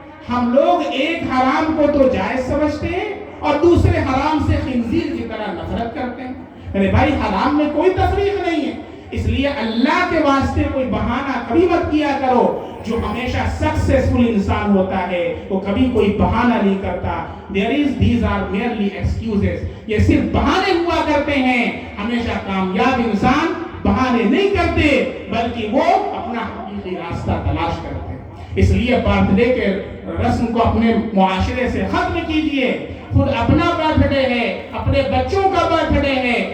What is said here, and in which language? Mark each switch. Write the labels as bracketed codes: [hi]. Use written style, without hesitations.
[ur] ہم لوگ ایک حرام کو تو جائز سمجھتے ہیں اور دوسرے حرام سے خنزیر کی طرح نفرت کرتے ہیں. میرے بھائی حرام میں کوئی تفریق نہیں ہے. اس لیے اللہ کے واسطے کوئی بہانہ کبھی مت کیا کرو. جو ہمیشہ سکسیسفل انسان ہوتا ہے وہ کبھی کوئی بہانہ نہیں کرتا. [en] these are merely excuses. [ur] یہ صرف بہانے ہوا کرتے ہیں. ہمیشہ کامیاب انسان بہانے نہیں کرتے بلکہ وہ اپنا حقیقی راستہ تلاش کرتے ہیں. اس لیے برتھ ڈے کے رسم کو اپنے معاشرے سے ختم کیجئے. خود اپنا برتھ ڈے ہے, اپنے بچوں کا برتھ ڈے ہے.